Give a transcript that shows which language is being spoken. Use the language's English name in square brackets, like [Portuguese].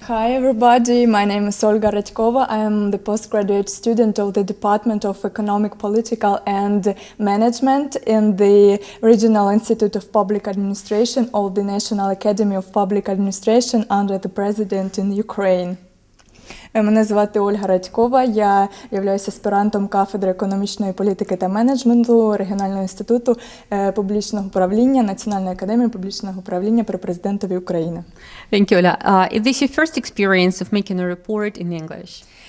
[English] Hi everybody, my name is Olga Radkova. I am the postgraduate student of the Department of Economic, Political and Management in the Regional Institute of Public Administration of the National Academy of Public Administration under the President in Ukraine. [Ukrainian] Мене звати Ольга Радькова, я являюся аспірантом кафедри економічної політики та менеджменту Регіонального інституту публічного управління Національної академії публічного управління при Президентові України. [English] Thank you, Ola. Is this your first experience of making a report in English?